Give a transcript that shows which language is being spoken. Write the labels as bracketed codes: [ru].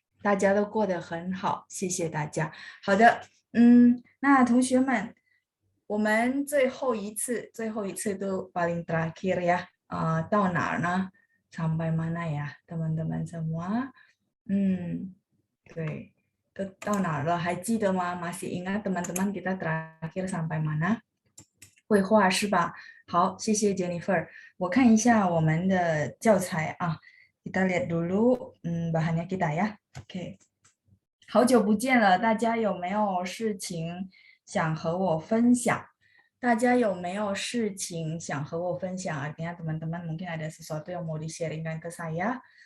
[zh] 大家都过得很好，谢谢大家。好的，那同学们，我们最后一次都 [id] paling terakhir ya， [zh] 到哪儿呢？ [id] sampai mana ya teman-teman semua？ [zh] 对，都到哪儿了？还记得吗？ [id] masih ingat teman-teman kita terakhir sampai mana？ [zh] 绘画是吧？好，谢谢 Jennifer。我看一下我们的教材啊， [id] kita lihat dulu bahannya kita ya。 [zh] OK，好久不见了，大家有没有事情想和我分享？大家有没有事情想和我分享？ [id] Artinya teman-teman mungkin ada sesuatu yang mau di-sharingkan ke saya。